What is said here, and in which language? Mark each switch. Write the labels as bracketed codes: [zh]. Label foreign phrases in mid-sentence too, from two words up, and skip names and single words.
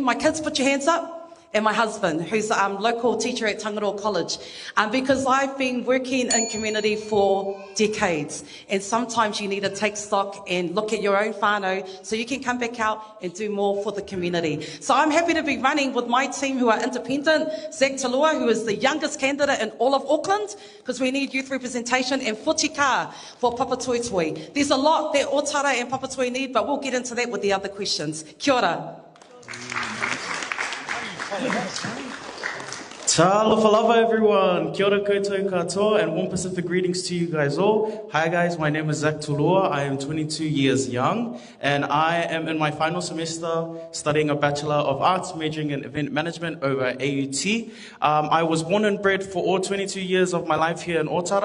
[en] My kids, put your hands up. And my husband, who's a local teacher at Tangaroa College, because I've been working in community for decades, and sometimes you need to take stock and look at your own whānau so you can come back out and do more for the community. So I'm happy to be running with my team who are independent, Zach Talua, who is the youngest candidate in all of Auckland, because we need youth representation, and Futika for Papatoetoe. There's a lot that Otara and Papatoetoe need, but we'll get into that with the other questions. Kia ora. [sm] Talofa lava everyone, [mi] kia ora koutou katoa, [en] and warm Pacific greetings to you guys all. Hi guys, my name is Zach Tulua. I am 22 years young, and I am in my final semester studying a Bachelor of Arts, majoring in Event Management over at AUT. I was born and bred for all 22 years of my life here in Otara.